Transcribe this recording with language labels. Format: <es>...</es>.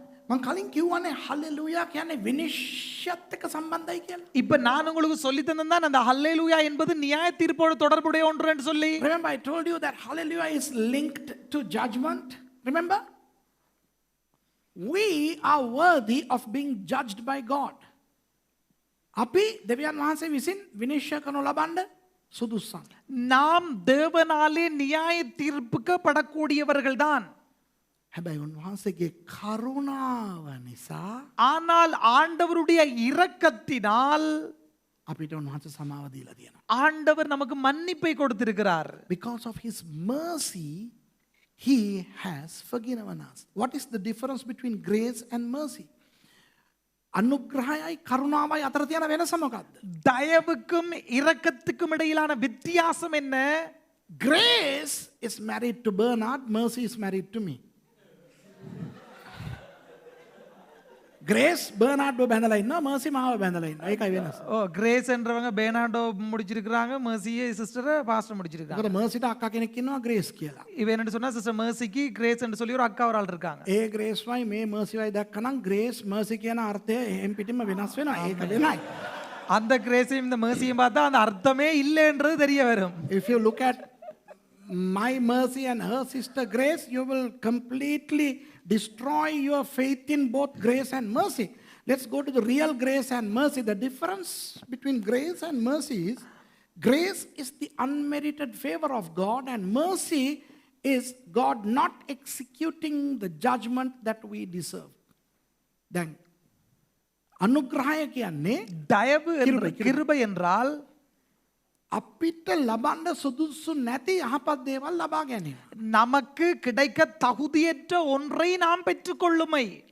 <si>මම කලින් කිව්වනේ හලෙලූයා කියන්නේ විනිශ්චයත් එක්ක සම්බන්ධයි කියලා.</si> <ta>இப்ப நான் உங்களுக்கு சொல்லி தந்தேன் அந்த ஹல்லேலூயா என்பது நியாய தீர்ப்போடு தொடர்புடைய ஒன்று என்று சொல்லி.</ta> <en>Remember I told you that hallelujah is linked to judgment. Remember? We are worthy of being judged by God.</en> <si>අපි දෙවියන් වහන්සේ විසින් විනිශ්චය කරනු ලබන්න සුදුසුසන්.</si> <ta>நாம் தேவனாலே நியாய தீர்ப்புக்கு படக்கூடியவர்கள்தான்.</ta> <si>හැබැයි උන්වහන්සේගේ කරුණාව නිසා</si> <ta>ஆனால் ஆண்டவருடைய இரக்கத்தினால்</ta> <si>අපිට උන්වහන්සේ සමාව දීලා තියෙනවා.</si> <ta>ஆண்டவர் நமக்கு மன்னிப்பை கொடுத்திருக்கிறார்.</ta> <en>Because of his mercy he has forgiven us. What is the difference between grace and mercy?</en> <si>අනුග්‍රහයයි කරුණාවයි අතර තියෙන වෙනස මොකක්ද?</si> <ta>தயவுக்கும் இரக்கத்துக்கும் இடையிலான வித்தியாசம் என்ன?</ta> <en>Grace is married to Bernard, mercy is married to me.</en> <si>Grace Bernardo බැඳලා ඉන්නවා, mercy මාව බැඳලා ඉන්නවා. ඒකයි වෙනස.</si> <ta>ஓ கிரேஸ் என்றவங்க பெர்னார்டோ முடிச்சிருக்காங்க, mercy சிஸ்டர் பாஸ்டர் முடிச்சிருக்காங்க.</ta> <si>මොකද mercyට අක්කා කෙනෙක් ඉන්නවා grace කියලා.</si> <ta>இவ என்ன சொன்னா சிஸ்டர் mercyக்கு கிரேஸ் என்று சொல்லி ஒரு அக்கா ஒரு ஆள் இருக்காங்க.</ta> <si>ඒ grace වයි මේ mercy වයි දැක්කනම් grace mercy කියන අර්ථය එහෙම් පිටින්ම වෙනස් වෙනවා. ඒක වෙනයි.</si> <ta>அந்த கிரேஸையும் இந்த mercyயும் பார்த்தா அந்த அர்த்தமே இல்லைன்றது தெரிய வரும்.</ta> <en>If you look at my mercy and her sister grace, you will completely destroy your faith in both grace and mercy. Let's go to the real grace and mercy. The difference between grace and mercy is grace is the unmerited favor of God and mercy is God not executing the judgment that we deserve. Then</en> <si>අනුග්‍රහය කියන්නේ</si> <ta>தயவு கிருபை என்றால்</ta> <si>අපිට ලබන්න සුදුසු නැති යහපත් දේවල් ලබා ගැනීම.</si> <ta>நமக்கு கிடைக்க தகுதியற்ற ஒன்றை நாம் பெற்றுக்கொள்ளுமை.</ta>